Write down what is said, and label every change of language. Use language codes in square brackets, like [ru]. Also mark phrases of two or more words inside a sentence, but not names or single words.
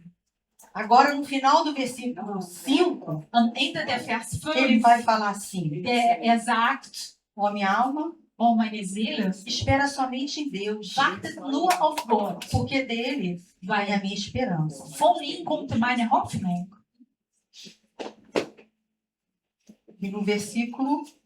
[pt] Agora, no final do versículo 5, [de] Am Ende der Vers [pt] ele [de] 5, [pt] vai falar assim: [de] er sagt, [pt] Ó minha alma, [de] oh meine Seele, [pt] espera somente em Deus, [de] wartet nur auf Gott, [pt] porque dele vai a minha esperança. [de] von ihm kommt meine Hoffnung. [pt] E no versículo